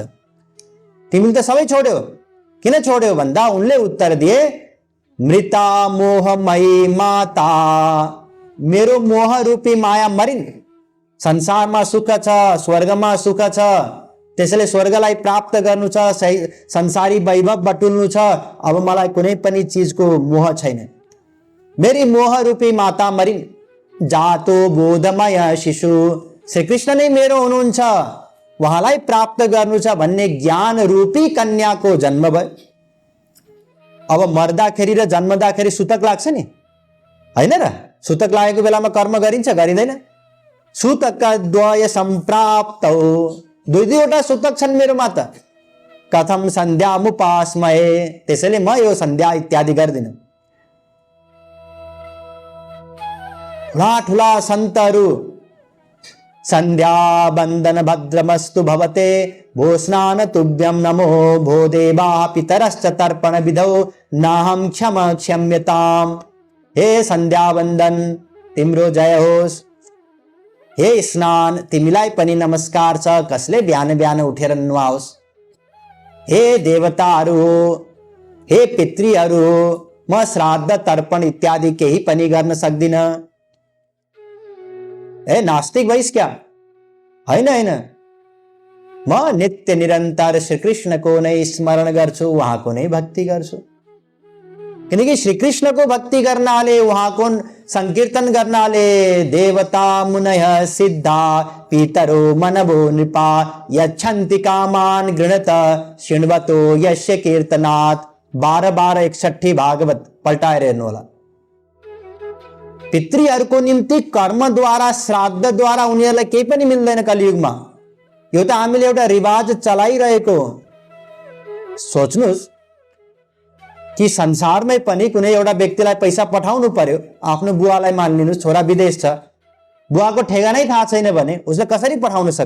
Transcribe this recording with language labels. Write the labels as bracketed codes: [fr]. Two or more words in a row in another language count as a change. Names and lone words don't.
[ne] तिमीले त सबै छोड्यौ, किन छोड्यौ भन्दा उनले उत्तर दिए, [sa] मृता मोहमयी माता, [ne] मेरो मोह रूपी माया मरिन्। संसारमा सुख छ, स्वर्गमा सुख छ, त्यसैले स्वर्गलाई प्राप्त गर्नु छ, संसारी वैभव बटुल्नु छ। अब मलाई कुनै पनि चीजको मोह छैन। मेरी मोह रूपी माता मरिन्। [sa] जातो बोधमय शिशु, [ne] श्री कृष्ण नै मेरो हुनुहुन्छ, उहाँलाई प्राप्त गर्नु छ भन्ने ज्ञान रूपी कन्याको जन्म भयो। अब मर्दाखेरि र जन्मदाखेरि सुतक लाग्छ नि, हैन र? सुतक लागेको बेलामा कर्म गरिन्छ गरिँदैन? [sa] सूतक द्वय संप्राप्तौ, [ne] दुई दुईवटा सूतक छन् मेरोमा त, [sa] कथम सन्ध्यामुपास्मये, [ne] त्यसैले म यो सन्ध्या इत्यादि गर्दिन। ठुला सन्तहरू [sa] सन्ध्या वन्दन भद्रमस्तु भवते, भो स्नान तुभ्यं नमो भो देवा पितरश्च तर्पण विधौ नाहं क्षम्यताम्। [ne] हे सन्ध्या वन्दन तिम्रो जय होस्, हे स्नान तिमीलाई पनि नमस्कार छ, कसले बिहान बिहान उठेर नुहाओस्। हे देवताहरू हो, हे पितृहरू हो, म श्राद्ध तर्पण इत्यादि केही पनि गर्न सक्दिन। ए नास्तिक भइस् क्या? हैन हैन, म नित्य निरन्तर श्री कृष्णको नै स्मरण गर्छु, उहाँको नै भक्ति गर्छु। किनकि श्री कृष्णको भक्ति गर्नाले, उहाँको संकीर्तन गर्नाले [sa] देवता मुनय सिद्धा पितरो मनवो नृपा यच्छन्ति कामान गृणत शृण्वतो यस्य कीर्तनात्। [ne] 12 61 भागवत पल्टाएर हेर्नु होला। पितृहरूको निम्ति कर्मद्वारा श्राद्धद्वारा उनीहरूलाई केही पनि मिल्दैन कलियुगमा। यो त हामीले एउटा रिवाज चलाइरहेको। सोच्नुस् कि संसारमै पनि कुनै एउटा व्यक्तिलाई पैसा पठाउनु पर्यो, आफ्नो बुवालाई मानिलिनुस्, छोरा विदेश छ, बुवाको ठेगानै थाहा छैन भने उसले कसरी पठाउन सक्छ?